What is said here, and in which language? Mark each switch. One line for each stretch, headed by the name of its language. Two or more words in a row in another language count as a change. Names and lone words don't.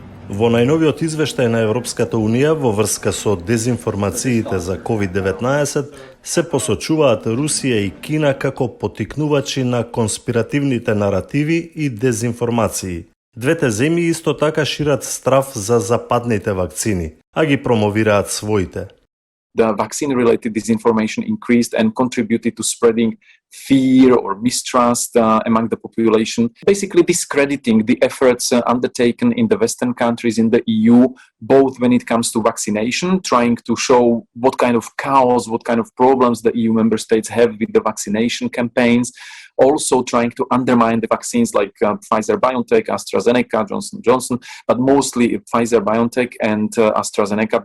Macedonian: Во најновиот извештај на Европската Унија во врска со дезинформациите за COVID-19 се посочуваат Русија и Кина како поттикнувачи на конспиративните наративи и дезинформации. Двете земји исто така шират страв за западните вакцини, а ги промовираат своите.
English: The vaccine-related disinformation increased and contributed to spreading fear or mistrust among the population, basically discrediting the efforts undertaken in the Western countries, in the EU, both when it comes to vaccination, trying to show what kind of chaos, what kind of problems the EU member states have with the vaccination campaigns, also trying to undermine the vaccines like Pfizer-BioNTech, AstraZeneca, Johnson & Johnson, but mostly Pfizer-BioNTech and AstraZeneca.